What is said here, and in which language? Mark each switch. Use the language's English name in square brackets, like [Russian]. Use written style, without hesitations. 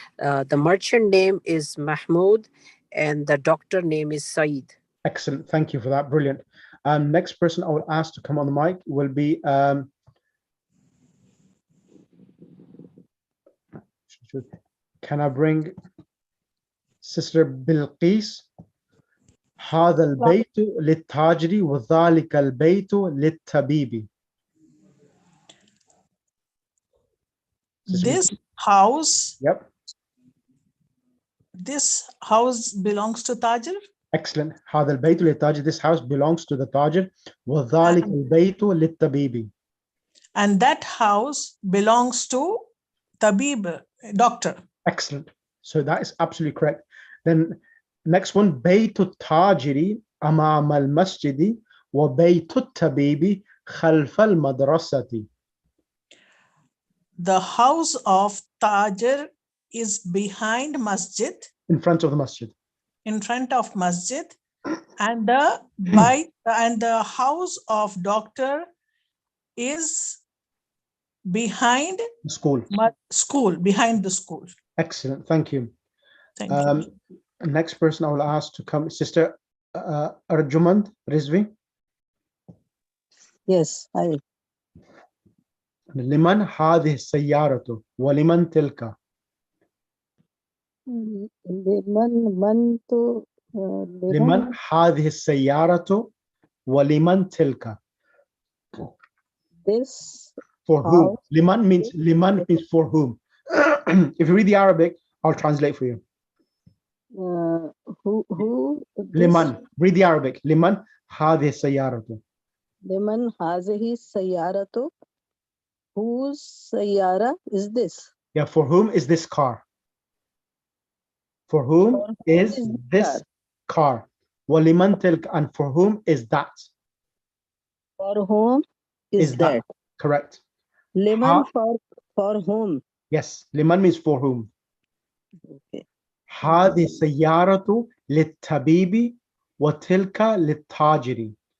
[English] The merchant name is Mahmoud and the doctor name is Saeed. Excellent. Thank you for that. Brilliant. Next person I will ask to come on the mic will be can I bring Sister Bilqis? [Arabic] هذا البيت للتاجر وذلك البيت للطبيب. [English] This house. Yep. This house belongs to Tajir. Excellent. [Arabic] هذا البيت للتاجر. [English] This house belongs to the Tajir. [Arabic] وذلك البيت للطبيب. [English] And that house belongs to Tabib, doctor. Excellent. So that is absolutely correct. Then next one, [Arabic] بيت التاجر أمام المسجد وبيت الطبيب خلف المدرسة. [English] The house of Tajir is behind masjid. In front of the masjid. In front of masjid, and the house of doctor is behind the school. Behind the school. Excellent. Thank you. Thank you. Next person I will ask to come, Sister Arjumand Rizvi. Yes, hi. [Arabic] لمن هذه السيارة ولمن تلك؟ لمن هذه السيارة ولمن تلك؟ [English] This for whom? Liman means for whom. If you read the Arabic, I'll translate for you. Who? Liman. Read the Arabic. [Arabic] Liman هذه السيارة. Liman هذه السيارة. [English] Whose sayara is this? Yeah, for whom is this car? For whom is this car? [Arabic] Waliman tilk, [English] and for whom is that? For whom is that? Correct. Liman for whom? Yes, liman means for whom. Okay. [Arabic] هذه السيارة للطبيب وتلك للتاجر.